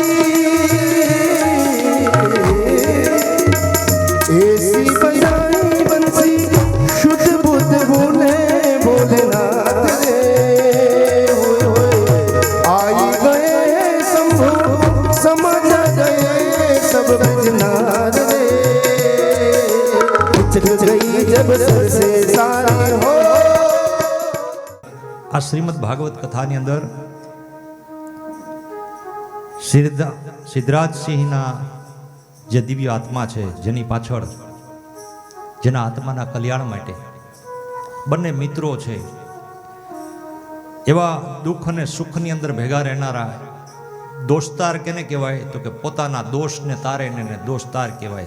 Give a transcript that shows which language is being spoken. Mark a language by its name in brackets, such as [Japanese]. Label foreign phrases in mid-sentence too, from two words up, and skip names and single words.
[Hindi] ऐसी बजाई बंसी शुद्ध बुद्ध बोले भोलेनाथ रे आई गए शंभु समझ गए सब बजनाथ रे उचट गई जब से सारी हो [Gujarati] આ શ્રીમદ ભાગવત કથાની અંદર સિદ્ધરાજસિંહના જે દિવ્ય આત્મા છે જેની પાછળ જેના આત્માના કલ્યાણ માટે બંને મિત્રો છે એવા દુઃખ અને સુખની અંદર ભેગા રહેનારા દોસ્તાર કેને કહેવાય તો કે પોતાના દોષને તારે ને દોસ્તાર કહેવાય.